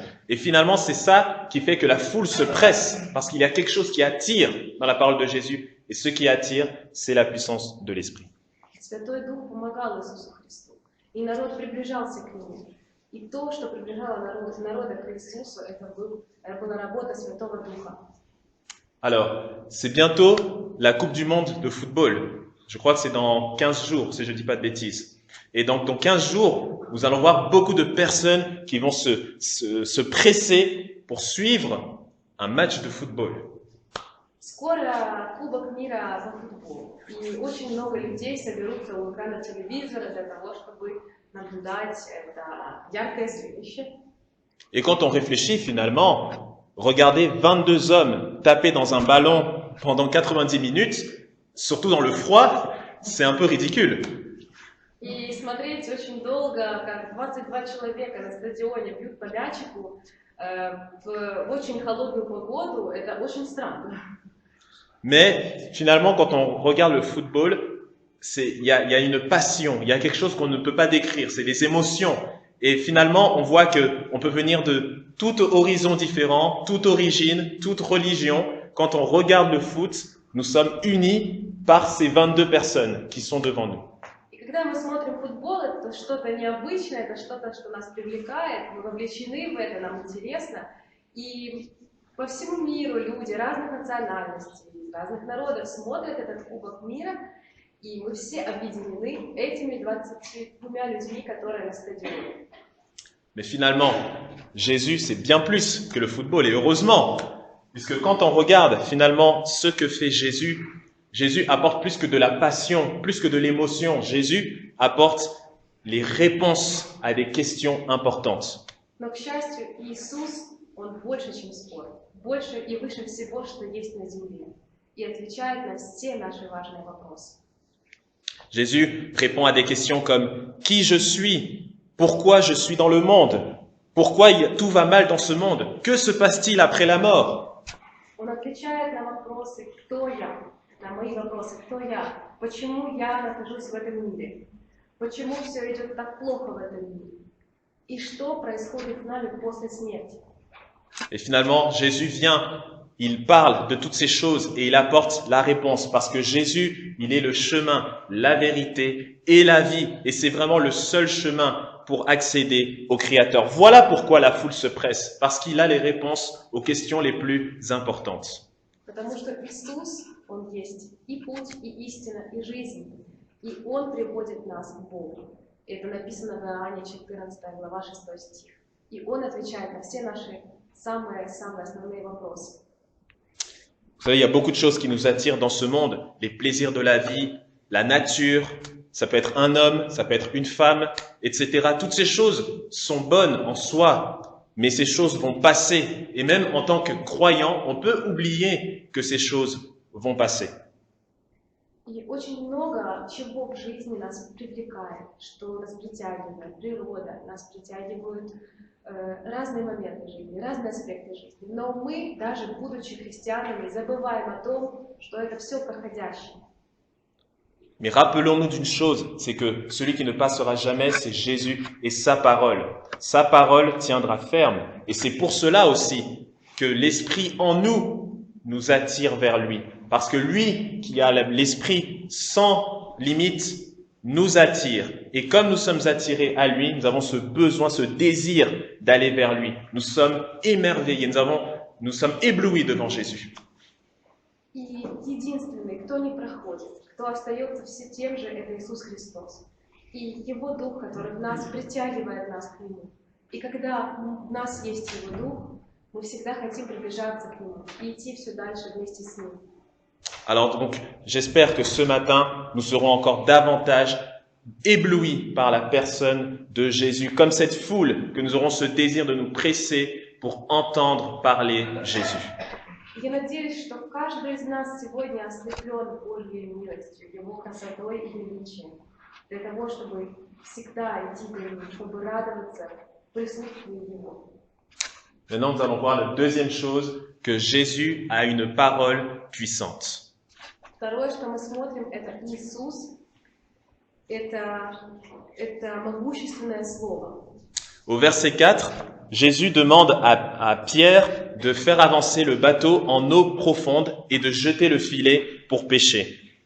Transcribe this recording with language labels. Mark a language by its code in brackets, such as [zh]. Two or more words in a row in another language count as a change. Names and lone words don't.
[fr] Et finalement, c'est ça qui fait que la foule se presse, parce qu'il y a quelque chose qui attire dans la parole de Jésus. Et ce qui attire, c'est la puissance de l'Esprit. [ru] Святой Дух помогал Иисусу Христу, и народ приближался к Нему. И то, что приближало народа к Иисусу, это была работа Святого Духа. [fr] Alors, c'est bientôt la Coupe du Monde de football. Je crois que c'est dans 15 jours, si je ne dis pas de bêtises. Et donc, dans 15 jours, nous allons voir beaucoup de personnes qui vont se presser pour suivre un match de football. [ru] Скоро Кубок мира по футболу, и очень много людей соберутся у экрана телевизора для того, чтобы наблюдать это яркое зрелище. [fr] Et quand on réfléchit finalement, regarder 22 hommes taper dans un ballon pendant 90 minutes, surtout dans le froid, c'est un peu ridicule. [ru] И смотреть очень долго, как 22 человека на стадионе бьют по мячику в очень холодную погоду, это очень странно. [fr] Mais finalement, quand on regarde le football, il y a une passion, il y a quelque chose qu'on ne peut pas décrire, c'est des émotions. Et finalement, on voit que on peut venir de tout horizon différent, toute origine, toute religion. Quand on regarde le foot, nous sommes unis par ces 22 personnes qui sont devant nous. [ru] И когда мы смотрим футбол, это что-то необычное, это что-то, что нас привлекает, мы вовлечены в это, нам интересно. И по всему миру люди разных национальностей, разных народов смотрят этот Кубок мира, и мы все объединены этими 22 людьми, которые на стадионе. [fr] Mais finalement, Jésus, c'est bien plus que le football, et heureusement, puisque quand on regarde finalement ce que fait Jésus, Jésus apporte plus que de la passion, plus que de l'émotion. Jésus apporte les réponses à des questions importantes. [ru] Но, к счастью, Иисус, Он больше, чем спорт, больше и выше всего, что есть на земле, и отвечает на все наши важные вопросы. [fr] Jésus répond à des questions comme « Qui je suis ? Pourquoi je suis dans le monde ? Pourquoi tout va mal dans ce monde ? Que se passe-t-il après la mort ?» [ru] Он отвечает на вопросы «Кто я?», на мои вопросы «Кто я?», «Почему я нахожусь в этом мире?», «Почему все идет так плохо в этом мире?» и «Что происходит с нами после смерти?». [fr] Et finalement, Jésus vient, il parle de toutes ces choses et il apporte la réponse parce que Jésus, il est le chemin, la vérité et la vie. Et c'est vraiment le seul chemin pour accéder au Créateur. Voilà pourquoi la foule se presse, parce qu'il a les réponses aux questions les plus importantes. [ru] Потому что Иисус, Он есть и путь, и истина, и жизнь. И Он приводит нас к Богу. Это написано в Иоанне 14 глава 6 стих. И Он отвечает на все наши самые основные вопросы. [fr] Vous savez, il y a beaucoup de choses qui nous attirent dans ce monde, les plaisirs de la vie, la nature, ça peut être un homme, ça peut être une femme, etc. Toutes ces choses sont bonnes en soi, mais ces choses vont passer. Et même en tant que croyant, on peut oublier que ces choses vont passer. [ru] И очень много чего в жизни нас привлекает, что нас притягивает, природа, нас притягивают разные моменты жизни, разные аспекты жизни. Но мы, даже будучи христианами, забываем о том, что это все проходящее. [fr] Mais rappelons-nous d'une chose, c'est que celui qui ne passera jamais, c'est Jésus et sa parole. Sa parole tiendra ferme. Et c'est pour cela aussi que l'Esprit en nous attire vers lui. Parce que lui, qui a l'Esprit sans limite, nous attire. Et comme nous sommes attirés à lui, nous avons ce besoin, ce désir d'aller vers lui. Nous sommes émerveillés, nous sommes éblouis devant Jésus. [ru] И единственный, кто не проходит, кто остается все тем же, это Иисус Христос. И Его Дух, который в нас притягивает нас к Нему. И когда у нас есть Его Дух, мы всегда хотим приближаться к Нему и идти все дальше вместе с Ним. [fr] Alors donc, j'espère que ce matin, nous serons encore davantage éblouis par la personne de Jésus, comme cette foule, que nous aurons ce désir de nous presser pour entendre parler Jésus. [ru] Я надеюсь, что каждый из нас сегодня ослеплен Божьей милостью, Его красотой и величием, для того, чтобы всегда идти к Нему, чтобы радоваться присутствию Его. [fr] Maintenant, nous allons voir la deuxième chose, que Jésus a une parole puissante. [ru] Второе, что мы смотрим, это Иисус, это могущественное Слово. [fr] Au verset 4, Jésus demande à Pierre de faire avancer le bateau en eau profonde et de jeter le filet pour pêcher.